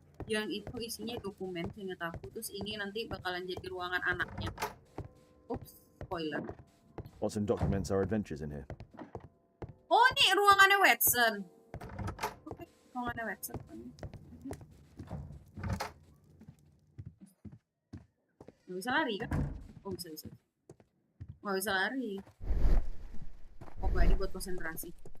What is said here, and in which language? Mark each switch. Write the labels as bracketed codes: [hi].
[id] Yang itu isinya dokumen, seingat aku. Terus ini nanti bakalan jadi ruangan anaknya. Ups, spoiler. [en] What's in documents are adventures in here. [id] Oh, ini ruangannya Watson. Oke, ruangannya Watson. Nggak bisa lari kan? Oh, bisa. Nggak bisa lari. Oh, nggak, ini buat konsentrasi.